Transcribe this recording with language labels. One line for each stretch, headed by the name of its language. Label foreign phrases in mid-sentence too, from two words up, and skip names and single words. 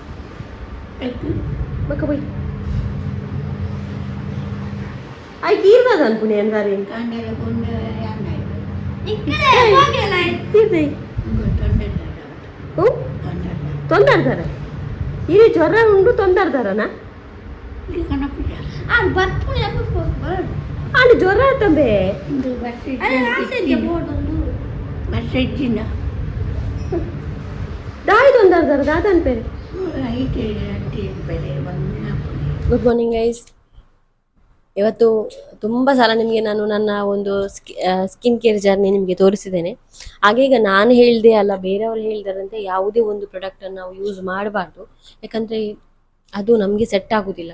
Tulu: ಮಕ್ಕ ಪೋಯಿ ಆಯ್ತು ಇರ್ತದ ಅನ್ಪುಣಿ ಅಂದಾರೆ ತೊಂದರ್ದಾರ ಇಲ್ಲಿ ಜ್ವರ ಉಂಡು ತೊಂದರ್ದಾರನ ಆಂಡ್ ಜ್ವರ ಆತಂಬೆ ದಾಯಿ ತೊಂದರ್ದಾರ ದಾದನ್ ಪೇರೆ.
English: Good morning guys.
Kannada: ಇವತ್ತು ತುಂಬ ಸಲ ನಿಮಗೆ ನಾನು ನನ್ನ ಒಂದು
English: skin care journey
Kannada: ನಿಮಗೆ ತೋರಿಸಿದ್ದೇನೆ. ಹಾಗೆ ಈಗ ನಾನು ಹೇಳಿದೆ ಅಲ್ಲ ಬೇರೆಯವರು ಹೇಳಿದಾರಂತೆ ಯಾವುದೇ ಒಂದು ಪ್ರಾಡಕ್ಟನ್ನು ನಾವು ಯೂಸ್ ಮಾಡಬಾರ್ದು, ಯಾಕಂದರೆ ಅದು ನಮಗೆ ಸೆಟ್ ಆಗೋದಿಲ್ಲ.